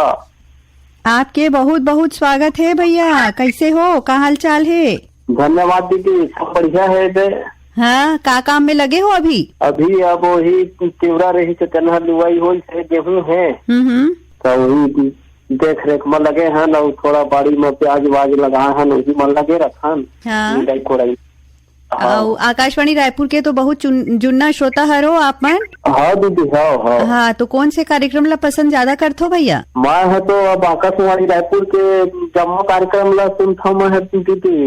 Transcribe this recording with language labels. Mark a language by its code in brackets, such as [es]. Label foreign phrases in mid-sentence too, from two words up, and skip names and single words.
[hne] आपके बहुत बहुत स्वागत है भैया। कैसे हो का हाल चाल है। धन्यवाद दीदी सब बढ़िया है दे। हाँ का काम में लगे हो अभी। अभी अब वही तिवरा रही तो चन्हर लुआई हो गेहूँ है तो वही देख रेख में लगे हैं ना। थोड़ा बाड़ी में प्याज वाज लगाए हैं वही में लगे रखन। हाँ। आकाशवाणी रायपुर के तो बहुत जुन्ना श्रोता हरो आप मन। हाँ दीदी हाँ। हाँ तो कौन से कार्यक्रम ला पसंद ज्यादा करते हो भैया। मैं है तो अब आकाशवाणी रायपुर के जम्मू कार्यक्रम ला सुनता मैं है दीदी।